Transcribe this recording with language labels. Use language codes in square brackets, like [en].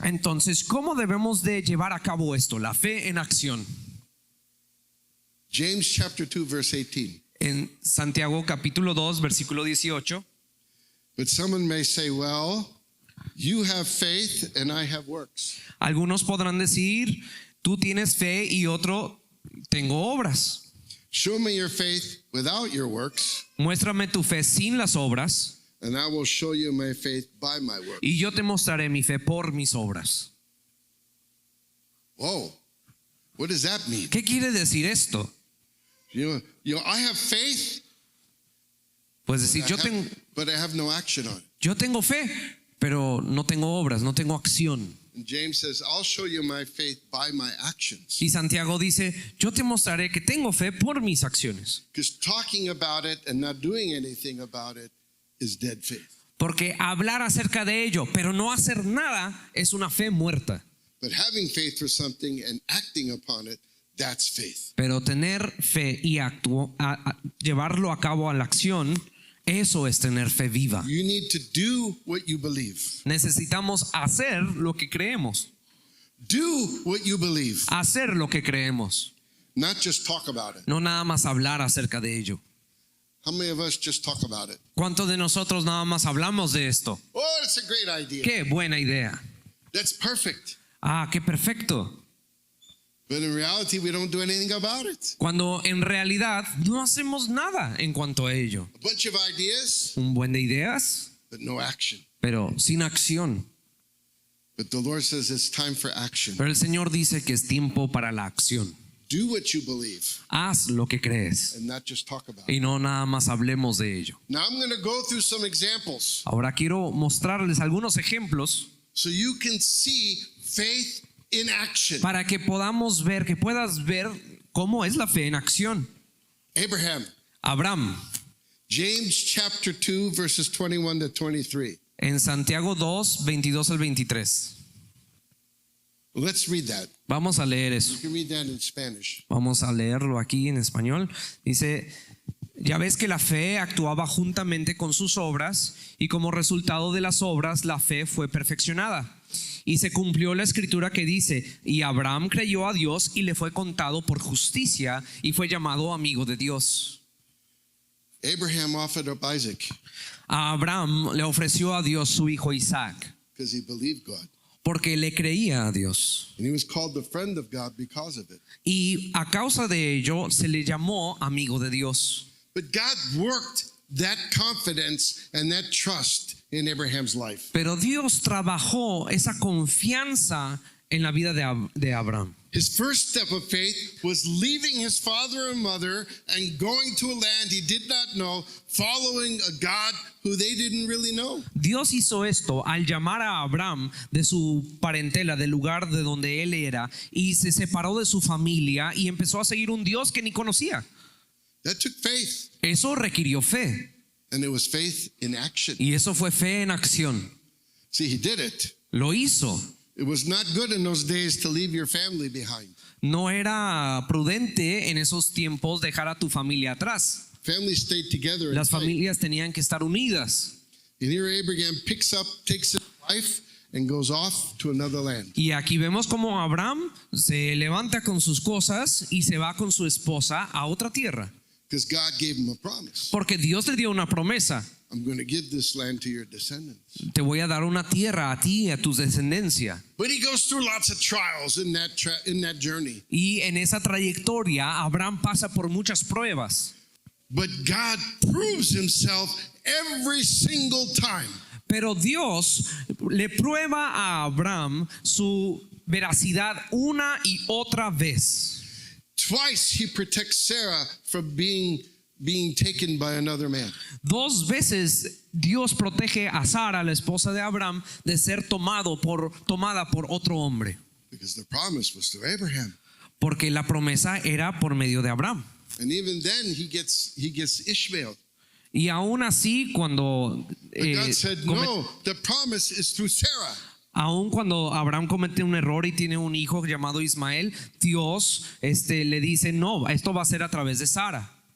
[es] Entonces, ¿cómo debemos de llevar a cabo esto? La fe en acción. [en] James chapter 2, verse 18. [es] En Santiago capítulo 2, versículo 18. [en] But someone may say, "Well, you have faith and I have works." [es] Algunos podrán decir, tú tienes fe y otro, tengo obras. [en] Show me your faith without your works, [es] Muéstrame tu fe sin las obras [en] and I will show you my faith by my works. [es] y yo te mostraré mi fe por mis obras. [en] Whoa, what does that mean? [es] ¿Qué quiere decir esto? [en] You know, I have faith, [es] Pues decir, [en] but I have no action on it. [es] yo tengo fe, pero no tengo obras, no tengo acción. [en] And James says, "I'll show you my faith by my actions." [es] Y Santiago dice, yo te mostraré que tengo fe por mis acciones. [en] Because talking about it and not doing anything about it is dead faith. [es] Porque hablar acerca de ello, pero no hacer nada, es una fe muerta. [en] But having faith for something and acting upon it, that's faith. [es] Pero tener fe y llevarlo a cabo a la acción, eso es tener fe viva. [en] You need to do what you believe. [es] Necesitamos hacer lo que creemos. [en] Do what you believe, [es] Hacer lo que creemos. [en] not just talk about it. [es] No nada más hablar acerca de ello. [en] How many of us just talk about it? [es] ¿Cuántos de nosotros nada más hablamos de esto? [en] Oh, that's a great idea. [es] Qué buena idea. [en] That's perfect. [es] Ah, qué perfecto. [en] But in reality, we don't do anything about it. [es] Cuando en realidad no hacemos nada en cuanto a ello. [en] A bunch of ideas, [es] Un buen de ideas, [en] but no action. [es] pero sin acción. [en] But the Lord says it's time for action. [es] Pero el Señor dice que es tiempo para la acción. [en] Do what you believe [es] Haz lo que crees [en] and not just talk about it. [es] y no nada más hablemos de ello. [en] Now I'm going to go through some examples [es] Ahora quiero mostrarles algunos ejemplos [en] so you can see faith in action. [es] para que podamos ver, que puedas ver cómo es la fe en acción. [en] Abraham, [es] Abraham, [en] James chapter 2 verses 21 to 23. [es] en Santiago 2, 22 al 23. [en] Let's read that. [es] Vamos a leer eso. [en] You can read that in Spanish. [es] Vamos a leerlo aquí en español. Dice, ya ves que la fe actuaba juntamente con sus obras y como resultado de las obras la fe fue perfeccionada. Y se cumplió la escritura que dice, y Abraham creyó a Dios y le fue contado por justicia y fue llamado amigo de Dios. [en] Abraham offered up Isaac [es] A Abraham le ofreció a Dios su hijo Isaac [en] because he believed God. [es] porque le creía a Dios. [en] And he was called the friend of God because of it. [es] Y a causa de ello se le llamó amigo de Dios. [en] But God worked that confidence and that trust in Abraham's life. [es] Pero Dios trabajó esa confianza en la vida de Abraham. [en] His first step of faith was leaving his father and mother and going to a land he did not know, following a God who they didn't really know. [es] Dios hizo esto al llamar a Abraham de su parentela, del lugar de donde él era, y se separó de su familia y empezó a seguir un Dios que ni conocía. [en] That took faith, [es] Eso requirió fe, [en] and it was faith in action. [es] y eso fue fe en acción. [en] See, he did it. [es] Lo hizo. [en] It was not good in those days to leave your family behind. [es] No era prudente en esos tiempos dejar a tu familia atrás. [en] Families stayed together. And [es] Las [en] tight. [es] familias tenían que estar unidas. [en] And here Abraham picks up, takes his wife, and goes off to another land. [es] Y aquí vemos como Abraham se levanta con sus cosas y se va con su esposa a otra tierra. [en] Because God gave him a promise. [es] Porque Dios le dio una promesa. [en] I'm going to give this land to your descendants. [es] Te voy a dar una tierra a ti y a tu descendencia. [en] But he goes through lots of trials in that journey. [es] Y en esa trayectoria Abraham pasa por muchas pruebas. [en] But God proves himself every single time. [es] Pero Dios le prueba a Abraham su veracidad una y otra vez. [en] Twice he protects Sarah from being taken by another man. [es] Dos veces Dios protege a Sara, la esposa de Abraham, de ser tomada por otro hombre. [en] Because the promise was to Abraham. [es] Porque la promesa era por medio de Abraham. [en] And even then he gets Ishmael. [es] Y aún así, cuando [en] But God said, no, the promise is through Sarah. [es] aún cuando Abraham comete un error y tiene un hijo llamado Ismael, Dios le dice, no, esto va a ser a través de Sara.